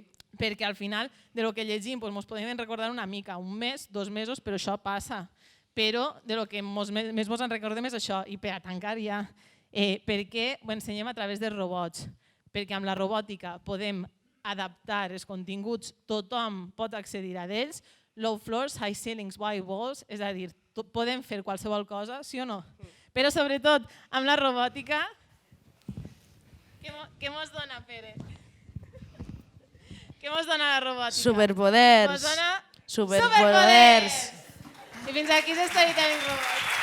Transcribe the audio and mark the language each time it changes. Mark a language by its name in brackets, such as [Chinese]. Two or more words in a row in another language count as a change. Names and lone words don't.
[Catalan] Perquè al final de lo que llegim ens podem recordar una mica, un mes, 2 mesos, però això passa. Però de lo que més ens en recordem és això, i per a tancar ja, perquè ho ensenyem a través dels robots, perquè amb la robòtica podem adaptar els continguts, tothom pot accedir a ells, [English] low floors, high ceilings, wide walls, [Catalan] és a dir, podem fer qualsevol cosa, sí o no? Però sobretot amb la robòtica, què ens dona, Pere? Què ens dona la robòtica? Superpoders. Ens dona superpoders. I fins aquí s'Storytelling Robots.